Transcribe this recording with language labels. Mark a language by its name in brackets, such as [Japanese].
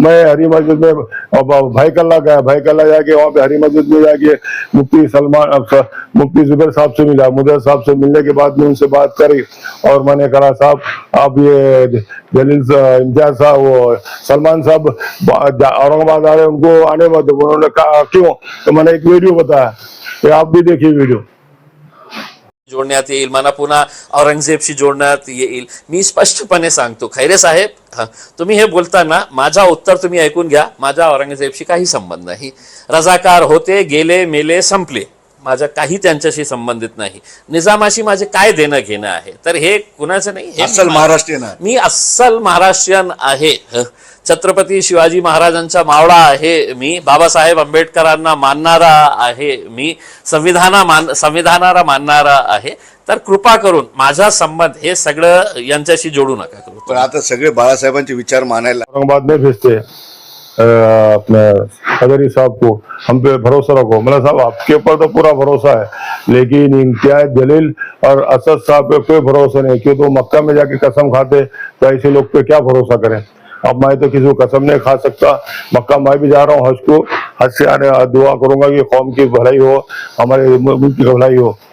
[Hindi] मैं हरी मस्जिद में भाई कल्ला गया, भाई कल्ला जाके वहाँ पे हरी मस्जिद में जाके मुफ्ती जुबेर साहब से मिला। मुदर साहब से मिलने के बाद में उनसे बात करी और मैंने कहा साहब आप ये जलील इम्तियाज साहब वो सलमान साहब औरंगाबाद आ रहे, उनको आने मत। उन्होंने कहा क्यों? तो मैंने एक वीडियो बताया, आप भी देखिए वीडियो। [Marathi] जोडण्यात येईल, मला पुन्हा औरंगजेबशी जोडण्यात येईल। मी स्पष्टपणे सांगतो खैरे साहेब, तुम्ही हे बोलताना माझा उत्तर तुम्ही ऐकून घ्या। माझा औरंगजेबशी काही संबंध नाही, रजाकार होते, गेले मेले संपले, माझा काही त्यांच्याशी संबंधित नाही। निजामाशी माझे काय देणं घेणं आहे, तर हे कुणाचं नाही, हे अस्सल महाराष्ट्रीयन आहे, मी अस्सल महाराष्ट्रीयन आहे। छत्रपती शिवाजी महाराजांचा मावळा आहे मी, बाबासाहेब आंबेडकरांना मानणारा आहे मी, संविधानाला मानणारा आहे। तर कृपा करून माझा संबंध हे सगळं यांच्याशी जोडू नका करू। पण आता सगळे बाळासाहेबांचे विचार मानायला [Hindi] औरंगाबाद में भेजते अपने अजहरी साहब को, हम पे भरोसा रखो। मतलब साहब आपके ऊपर तो पूरा भरोसा है, लेकिन इम्तियाज जलील और असद साहब पे कोई भरोसा नहीं, क्यों तो मक्का में जाके कसम खाते, तो ऐसे लोग पे क्या भरोसा करें। अब मैं तो किसी को कसम नहीं खा सकता। मक्का मैं भी जा रहा हूँ हज को, हज से आने दुआ करूंगा कि कौम की भलाई हो, हमारे मुल्क की भलाई हो।